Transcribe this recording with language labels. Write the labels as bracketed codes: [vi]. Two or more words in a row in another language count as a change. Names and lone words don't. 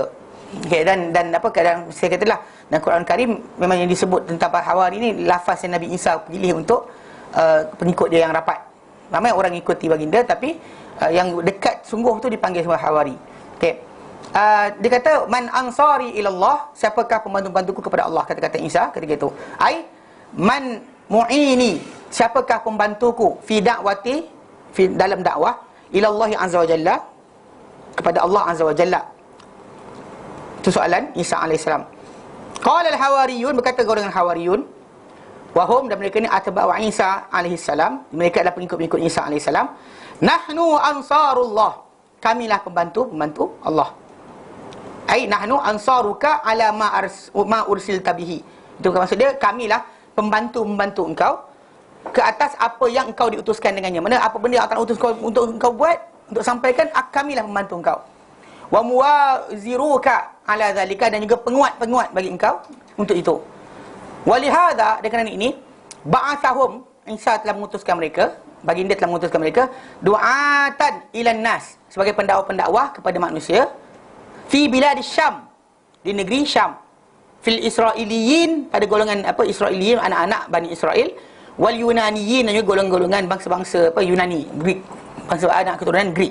[ms] Okey, dan kadang saya katalah dalam Quran Karim memang yang disebut tentang para Hawari ni lafaz yang Nabi Isa pilih untuk pengikut dia yang rapat. Ramai orang ikuti baginda, tapi yang dekat sungguh tu dipanggil sebagai Hawari. Okey. Dia kata [ar] من أنصاري إلى الله, [ms] siapakah pembantu-pembantuku kepada Allah, kata-kata Isa ketika itu. [ar] أي من معيني, [ms] siapakah pembantuku [ar] في دعوتي, [ms] dalam dakwah [ar] إلى الله عز وجل, [ms] kepada Allah [ar] عز وجل. [ms] Itu soalan Isa alaihissalam. [ar] قال الحواريون, [ms] berkata golongan Hawariyun, wahum, dan mereka ni [ar] أتباع عيسى عليه السلام, [ms] mereka adalah pengikut-pengikut Isa alaihissalam. [ar] نحن أنصار الله, [ms] kamilah pembantu Allah. [ar] أي نحن أنصارك على ما أرسلت به. [ms] Itu maksud dia, kamilah pembantu engkau ke atas apa yang engkau diutuskan dengannya. Mana apa benda yang Allah utus untuk engkau buat, untuk sampaikan, kamilah membantu engkau. [ar] وموازرك على ذلك, [ms] dan juga penguat bagi engkau untuk itu. Walihada, dengan ini ba'athahum, Isa telah mengutuskan mereka, baginda telah mengutuskan mereka, [ar] دعاة إلى الناس, [ms] sebagai pendakwa-pendakwah kepada manusia, [ar] في بلاد الشام, [ms] di negeri Syam, [ar] في الإسرائيليين, [ms] pada golongan Israiliyin, anak-anak Bani Israel, [ar] واليونانيين, [ms] dan juga golongan bangsa-bangsa Yunani, Greek, bangsa anak keturunan Greek.